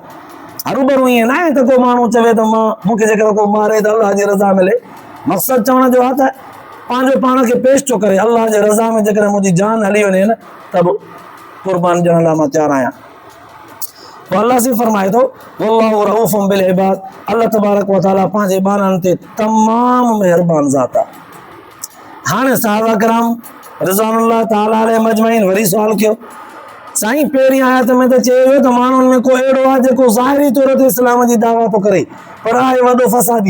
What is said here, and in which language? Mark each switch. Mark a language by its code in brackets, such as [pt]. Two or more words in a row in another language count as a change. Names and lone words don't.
[sd] हरूभरू ईअं न आहे त को माण्हू चवे त मां मूंखे जेकर को मारे त अल्लाह जी रज़ा मिले। मक़सदु चवण जो आहे त पंहिंजो पाण खे पेश थो करे, अल्लाह जे रज़ा में जेकर मुंहिंजी जान हली वञे न त बि क़ुर्बान ॾियण लाइ मां तयारु आहियां। पोइ अल्लाह से फरमाए थो, [ar] والله رؤوف بالعباد, الله تبارك وتعالى [sd] पंहिंजे ॿारनि ते तमामु महिरबान ज़ात आहे। हाणे सहाबा किराम [ar] رضوان الله تعالى عليهم أجمعين [sd] वरी सुवाल कयो, साईं पहिरीं आयत में त चयो वियो त माण्हुनि में को अहिड़ो आहे जेको ज़ाहिरी तौर ते इस्लाम जी दावा थो करे, पर आहे वॾो फसादी।